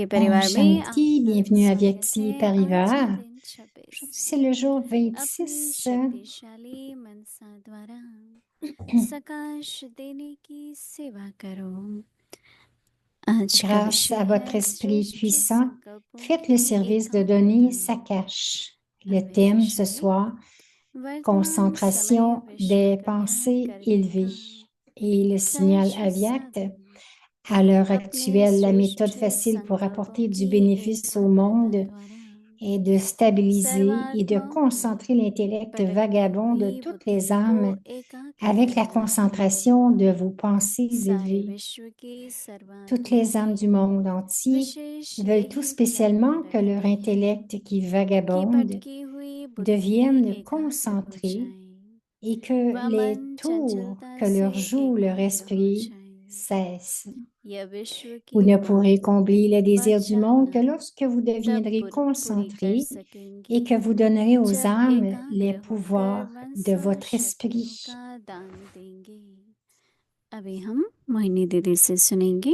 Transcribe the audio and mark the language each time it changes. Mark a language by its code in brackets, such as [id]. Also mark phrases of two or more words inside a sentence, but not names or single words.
[fr] Om [hi] परिवार में [fr] Shanti. [hi] आपका [fr] Bienvenue à [hi] स्वागत [fr] Vyakti [hi] है। आज [fr] Parivar. [hi] है दिन 26 [fr] Aujourd'hui, c'est le jour [hi] अपनी [fr] 26. [hi] शक्तिशाली मनसा द्वारा सकाश देने की सेवा करो। आज का [fr] Grâce [hi] विषय [fr] à votre [hi] है [fr] esprit [hi] श्रेष्ठ [fr] puissant, [hi] संकल्पों [fr] faites le [hi] की [fr] service de donner [hi] एकाग्रता। [fr] Sakash. Le [hi] अव्यक्त [fr] thème ce [hi] शक्ति [fr] soir, [hi] वर्तमान समय [fr] concentration [hi] विश्व [fr] des [hi] कल्याण [fr] pensées [hi] करने [fr] élevées. [hi] का [fr] Et le signal [hi] सहज [fr] Avyak, [hi] साधन [fr] à l'heure [hi] अपने [fr] actuelle, la méthode [hi] श्रेष्ठ [fr] facile pour [hi] संकल्पों [fr] apporter du [hi] की [fr] bénéfice au [hi] एकाग्रता [fr] monde [hi] द्वारा [fr] est de stabiliser et de [hi] सर्वात्माओं को [fr] concentrer l'intellect [hi] भटकती [fr] vagabond de [hi] हुई [fr] toutes [hi] बुद्धि [fr] les [hi] को [fr] âmes [hi] एकाग्र [fr] avec la [hi] करना। [fr] concentration de vos pensées [hi] सारे [fr] élevées. [hi] विश्व की [fr] Toutes [hi] सर्वात्माओं [fr] les âmes du [hi] में [fr] monde entier [hi] विशेष [fr] veulent tout [hi] यही [fr] spécialement [hi] प्रार्थना [fr] que leur [hi] रहती है [fr] intellect qui [hi] कि [fr] vagabonde [hi] भटकी हुई बुद्धि [fr] devienne [hi] एकाग्र हो [fr] concentré [hi] जाए, [fr] et que [hi] वह [fr] les [hi] मन [fr] tours [hi] चंचलता [fr] que [hi] से [fr] leur joue leur [hi] एकाग्र हो [fr] esprit [hi] जाए। [fr] cessent. [hi] यह विश्व [fr] Vous [hi] की [fr] ne [hi] मांग [fr] pourrez combler les [hi] व [fr] désirs du monde que [hi] चाहना [fr] lorsque vous [hi] तब [fr] deviendrez [hi] पूरी कर [fr] concentré et [hi] सकेंगी [fr] que vous donnerez aux [hi] जब [fr] âmes les [hi] एकाग्र होकर [fr] pouvoirs de [hi] मनसा [fr] votre [hi] शक्तियों [fr] esprit. [hi] का दान देंगे। अभी हम मोहिनी दीदी से सुनेंगे।